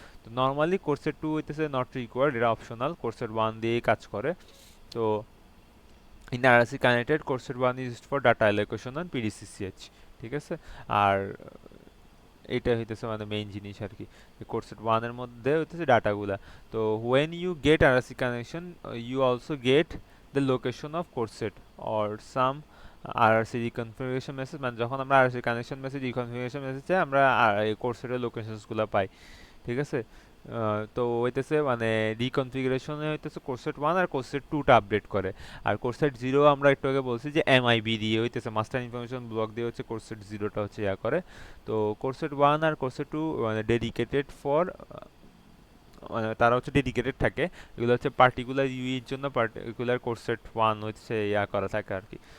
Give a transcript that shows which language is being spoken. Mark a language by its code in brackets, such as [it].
[bn] তো নর্মালি কোর্সের 2 হইতেছে [en] not required, [bn] এটা অপশনাল, কোর্সের 1 দিয়েই কাজ করে। [en] তো in RRC connected CORESET 1 is for data allocation on PDCCH. [bn] ঠিক আছে, আর এটা হইতেছে মানে মেইন জিনিস আর কি কোর্সেট 1 এর মধ্যে হইতেছে ডাটাগুলা। [en] তো when you get RSC connection you also get the location of CORESET or some RRC reconfiguration message, [bn] মানে যখন আমরা RRC কানেকশন মেসেজ রিকনফিগারেশন মেসেজ চাই আমরা এই কোর্সেটের লোকেশনসগুলো পাই। ঠিক আছে, তো হইতেছে মানে রিকনফিগারেশনে হইতেছে কোর্সেট 1 আর কোর্সেট 2টা আপডেট করে। আর কোর্সেট 0 আমরা একটু আগে বলছি যে এমআইবি দিয়ে হইতেছে মাস্টার ইনফরমেশন ব্লক দিয়ে হচ্ছে কোর্সেট 0টা হচ্ছে ইয়া করে। তো কোর্সেট 1 আর কোর্সেট 2 মানে ডেডিকেটেড ফর মানে তারা হচ্ছে ডেডিকেটেড থাকে, এগুলো হচ্ছে পার্টিকুলার ইউইর জন্য, পার্টিকুলার কোর্সেট 1 হচ্ছে ইয়া করা থাকে আর কি।